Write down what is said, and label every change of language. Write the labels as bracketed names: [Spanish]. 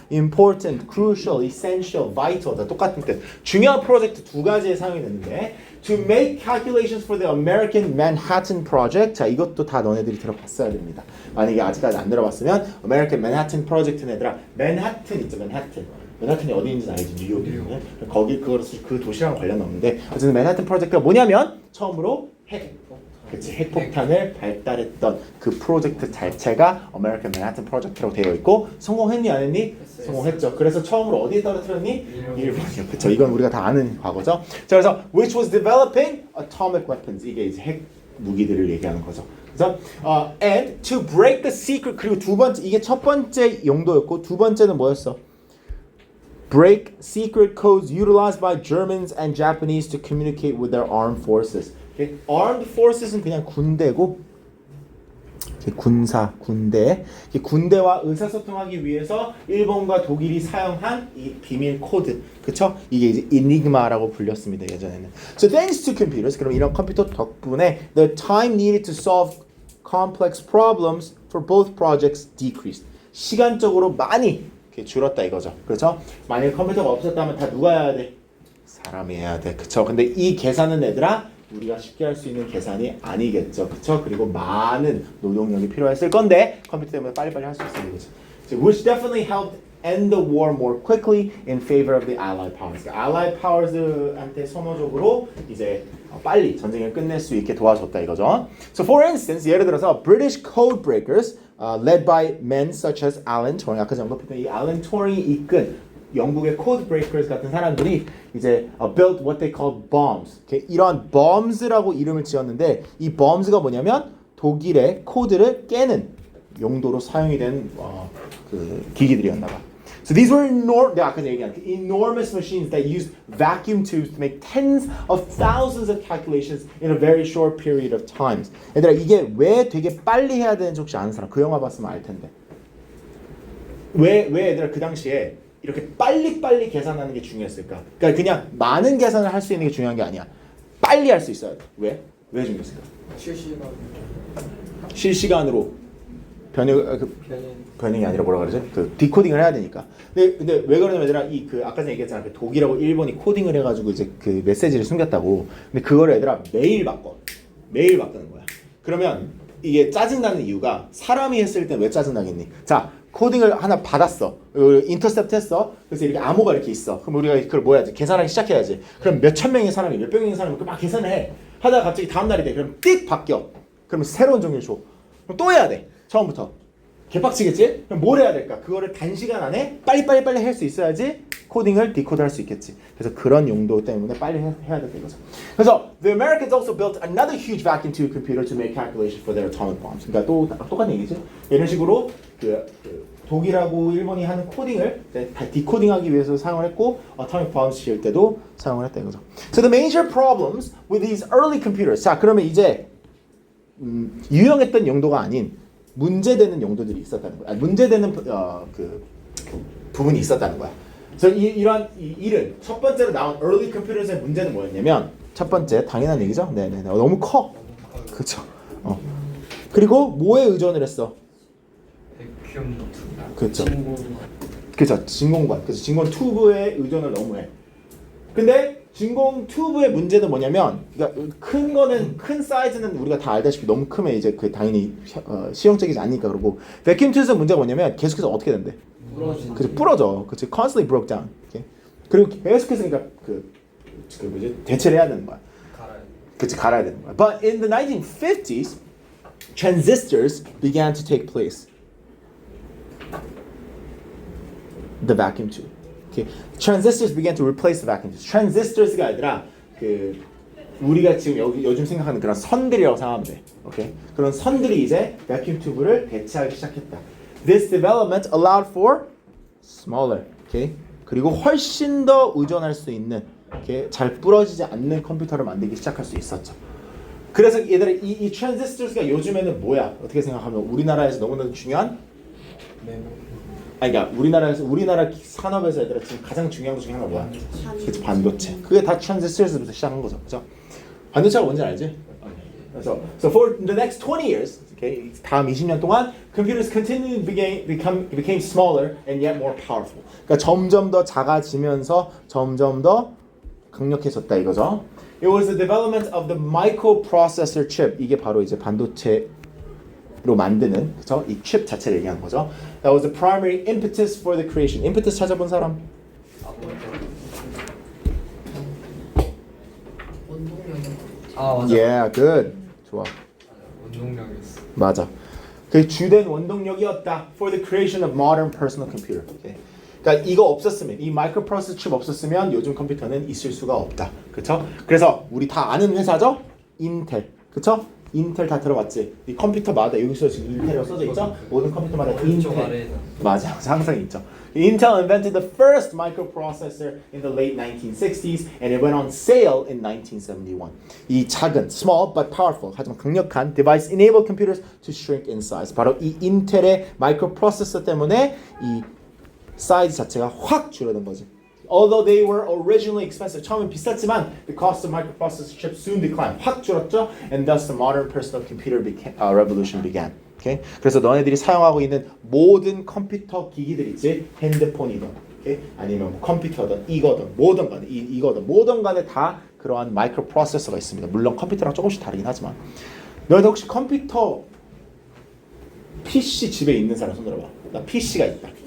[English] important, crucial, essential, vital [Korean] 다 똑같은 뜻. 중요한 프로젝트 두 가지에 사용이 되는데 [English] to make calculations for the American Manhattan Project. [Korean] 자, 이것도 다 너네들이 들어봤어야 됩니다. 만약에 아직까지 안 들어봤으면 American Manhattan Project는 얘들아 맨하튼 있죠, 맨하튼. 맨하튼이 어디 있는지 알지? 뉴욕이면. 거기 그 도시랑 관련 없는데 어쨌든 맨하튼 프로젝트가 뭐냐면 처음으로 핵폭탄을 발달했던 그 프로젝트 자체가 American Manhattan Project라고 되어 있고 성공했니 안 했니? 성공했죠. 그래서 처음으로 어디에 떨어뜨렸니? 일본이요. 그렇죠. 이건 우리가 다 아는 과거죠. 자, 그래서 [English] which was developing atomic weapons. [Korean] 이게 이제 핵 무기들을 얘기하는 거죠. 그래서 [English] and to break the secret. [Korean] 그리고 두 번째, 이게 첫 번째 용도였고 두 번째는 뭐였어? [English] Break secret codes utilized by Germans and Japanese to communicate with their armed forces. Okay? [Korean] Armed forces는 그냥 군대고 군사, 군대. 군대와 의사소통하기 위해서 일본과 독일이 사용한 이 비밀 코드. 그쵸? 이게 이제 이니그마라고 불렸습니다, 예전에는. [English] So thanks to computers, [Korean] 그럼 이런 컴퓨터 덕분에 [English] the time needed to solve complex problems for both projects decreased. [Korean] 시간적으로 많이 줄었다 이거죠. 그렇죠? 만약에 컴퓨터가 없었다면 다 누가 해야 돼? 사람이 해야 돼. 그쵸? 근데 이 계산은 얘들아 우리가 쉽게 할 수 있는 계산이 아니겠죠. 그쵸? 그리고 많은 노동력이 필요했을 건데 컴퓨터 때문에 빨리빨리 할 수 있는 거죠. [English] So, which definitely helped end the war more quickly in favor of the Allied powers. [Korean] 그러니까 Allied powers한테 선호적으로 이제 빨리 전쟁을 끝낼 수 있게 도와줬다 이거죠. [English] So for instance, [Korean] 예를 들어서 [English] British code breakers led by men such as Alan Turing. [Korean] 아까 전에 언급했던 이 Alan Turing이 이끈 영국의 code breakers 같은 사람들이 이제 [English] built what they call bombs. [Korean] 이런 bombs라고 이름을 지었는데 이 bombs가 뭐냐면 독일의 코드를 깨는 용도로 사용이 된 그 기기들이었나 봐. [English] So these were [Korean] 내가 아까 얘기한 [English] enormous machines that used vacuum tubes to make tens of thousands of calculations in a very short period of time. [Korean] 얘들아 이게 왜 되게 빨리 해야 되는지 혹시 아는 사람? 그 영화 봤으면 알 텐데. 왜 얘들아 그 당시에 이렇게 빨리 계산하는 게 중요했을까? 그러니까 그냥 많은 계산을 할 수 있는 게 중요한 게 아니야. 빨리 할 수 있어야 돼. 왜 중요했을까? 실시간으로 변형이 아니라 뭐라 그러죠? 그 디코딩을 해야 되니까. 근데 왜 그러냐면 얘들아 그 아까 전에 얘기했잖아. 그 독일하고 일본이 코딩을 해가지고 이제 그 메시지를 숨겼다고. 근데 그거를 얘들아 매일 바꾸는 거야. 그러면 이게 짜증나는 이유가 사람이 했을 때 왜 짜증나겠니? 자, 코딩을 하나 받았어. 인터셉트 했어. 그래서 이렇게 암호가 이렇게 있어. 그럼 우리가 그걸 뭐 해야지? 계산하기 시작해야지. 그럼 몇천 명의 사람이 몇백 명의 사람이 막 계산을 해. 하다가 갑자기 다음 날이 돼. 그럼 띡 바뀌어. 그러면 새로운 종류를 줘. 그럼 또 해야 돼. 처음부터. 개빡치겠지? 그럼 뭘 해야 될까? 그거를 단시간 안에 빨리 할 수 있어야지 코딩을 디코드할 수 있겠지. 그래서 그런 용도 때문에 빨리 해야 될 거죠. 그래서 [English] the Americans also built another huge vacuum tube computer to make calculations for their atomic bombs. [Korean] 그러니까 또 똑같은 얘기죠. 이런 식으로 그 독일하고 일본이 하는 코딩을 다 디코딩하기 위해서 사용을 했고 atomic bombs 지을 때도 사용을 했다 이거죠. [English] So the major problems with these early computers. [Korean] 자, 그러면 이제 유용했던 용도가 아닌 문제되는 용도들이 있었다는 거야. 문제되는 그 부분이 있었다는 거야. 그래서 이러한 일은 첫 번째로 나온 early computers의 문제는 뭐였냐면 첫 번째 당연한 얘기죠. 네네 너무 커. 그렇죠. 그리고 뭐에 의존을 했어? 백큐um 그렇죠. 그렇죠. 진공관. 그래서 진공 튜브에 의존을 너무 해. 근데 진공 튜브의 문제는 뭐냐면, 그러니까 큰 거는 큰 사이즈는 우리가 다 알다시피 너무 크면 이제 그 당연히 실용적이지 않으니까 그러고 vacuum tube의 문제가 뭐냐면 계속해서 어떻게 된대? 그치 부러져. 그치 [English] constantly broke down. Okay? [Korean] 그리고 계속해서 그러니까 그 뭐지 대체를 해야 되는 거야. 그치 갈아야 되는 거야. [English] But in the 1950s, transistors began to take place. The vacuum tube. Okay. Transistors began to replace the vacuum tubes. [Korean] Transistors가 아니라 그 우리가 지금 요즘 생각하는 그런 선들이라고 생각하면 돼. 오케이? 그런 선들이 이제 vacuum tube를 대체하기 시작했다. [English] This development allowed for smaller, okay? [Korean] 그리고 훨씬 더 의존할 수 있는, okay? 잘 부러지지 않는 컴퓨터를 만들기 시작할 수 있었죠. 그래서 얘들아 이 transistors가 요즘에는 뭐야? 어떻게 생각하면 우리나라에서 너무나 중요한 그러니까 우리나라 산업에서 얘들아 지금 가장 중요한 것 중에 하나가 뭐야? 그치, 반도체. 그게 다 트랜지스터에서부터 시작한 거죠, 그죠? 반도체가 뭔지 알지? 그래서 [English] so for the next 20 years, okay, [Korean] 다음 20년 동안 [English] computers continually became smaller and yet more powerful. [Korean] 그러니까 점점 더 작아지면서 점점 더 강력해졌다 이거죠. [English] It was the development of the microprocessor chip. [Korean] 이게 바로 이제 반도체로 만드는 그죠? 이 칩 자체를 얘기하는 거죠. [English] That was the primary impetus for the creation. [Korean] impetus 찾아본 사람? 맞아. [English] Yeah, good. [Korean] 좋아. 원동력이었어. 맞아. 그 주된 원동력이었다. [English] For the creation of modern personal computer. Okay. [Korean] 그러니까 이거 없었으면 이 마이크로프로세서 칩 없었으면 요즘 컴퓨터는 있을 수가 없다. 그렇죠? 그래서 우리 다 아는 회사죠? 인텔. 그렇죠? 인텔 다 들어봤지? 이 컴퓨터마다 여기서 지금 인텔이라고 써져 있죠? 모든 컴퓨터마다 인텔. 맞아. 항상 있죠. [English] Intel invented the first microprocessor in the late 1960s and it went on sale in 1971. [Korean] 이 작은, [English] small but powerful, [Korean] 하지만 강력한 [English] device enabled computers to shrink in size. [Korean] 바로 이 인텔의 마이크로프로세서 때문에 이 사이즈 자체가 확 줄어든 거지. [English] Although they were originally expensive, [Korean] 처음엔 비쌌지만 [English] the cost of microprocessor chips soon declined. [Korean] 확 줄었죠. [English] And thus the modern personal computer revolution began. Okay? [Korean] 그래서 너네들이 사용하고 있는 모든 컴퓨터 기기들 있지? 핸드폰이든, okay? 아니면 컴퓨터든 이거든, 뭐든 간에 이거든, 뭐든 간에 다 그러한 마이크로프로세서가 있습니다. 물론 컴퓨터랑 조금씩 다르긴 하지만 너희들 혹시 컴퓨터 PC 집에 있는 사람 손 들어봐. 나 PC가 있다.